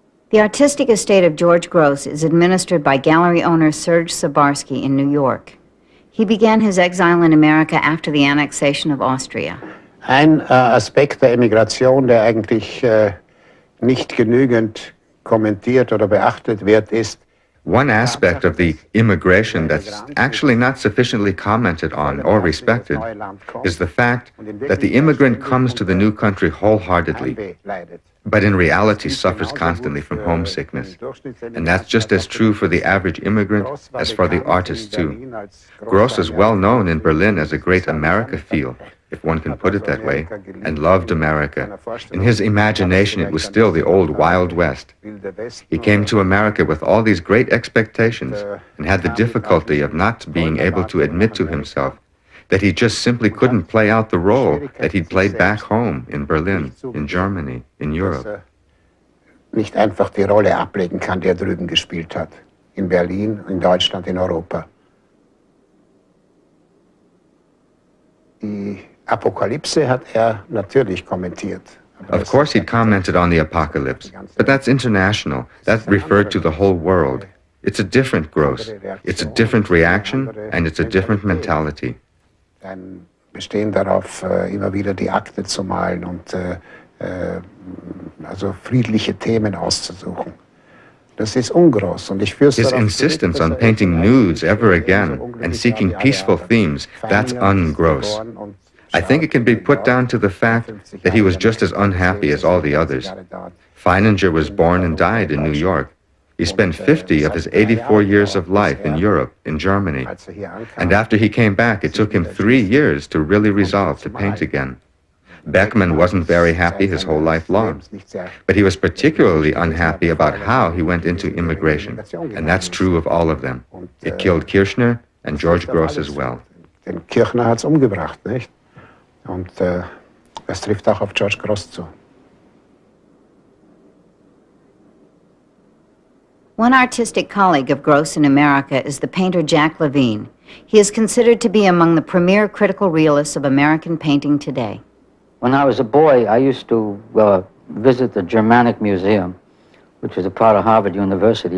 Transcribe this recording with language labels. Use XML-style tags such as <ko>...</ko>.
<en>The artistic estate of George Grosz is administered by gallery owner Serge Sabarsky in New York. He began his exile in America after the annexation of Austria.</en> <de>Ein Aspekt der Emigration, der eigentlich nicht genügend kommentiert oder beachtet wird, ist,</de> <en>one aspect of the immigration that's actually not sufficiently commented on or respected is the fact that the immigrant comes to the new country wholeheartedly, but in reality suffers constantly from homesickness. And that's just as true for the average immigrant as for the artist too. Grosz is well known in Berlin as a great America-phile, if one can put it that way, and loved America. In his imagination, it was still the old Wild West. He came to America with all these great expectations and had the difficulty of not being able to admit to himself that he just simply couldn't play out the role that he'd played back home in Berlin, in Germany, in Europe.</en> <de>Nicht einfach die Rolle ablegen kann, die er drüben gespielt hat. In Berlin, in Deutschland, in Europa. Die Apokalypse hat natürlich kommentiert.</de> <en>Of course he'd commented on the apocalypse, but that's international. That referred to the whole world. It's a different Grosz. It's a different reaction, and it's a different mentality.</en> <de>Ein Bestehen darauf, immer wieder die Akte zu malen und also friedliche Themen auszusuchen. Das ist ungroß und ich fürchte,</de> <en>his insistence on painting nudes ever again and seeking peaceful themes, that's un-Grosz. I think it can be put down to the fact that he was just as unhappy as all the others. Feininger was born and died in New York. He spent 50 of his 84 years of life in Europe, in Germany. And after he came back, it took him 3 years to really resolve to paint again. Beckmann wasn't very happy his whole life long, but he was particularly unhappy about how he went into immigration, and that's true of all of them. It killed Kirchner and George Grosz as well.</en> <de>Den Kirchner hat's umgebracht, nicht? Und es trifft auch auf George Grosz zu.</de> <en>One artistic colleague of Grosz in America is the painter Jack Levine. He is considered to be among the premier critical realists of American painting today. When I was a boy, I used to visit the Germanic Museum, which is a part of Harvard University.</en>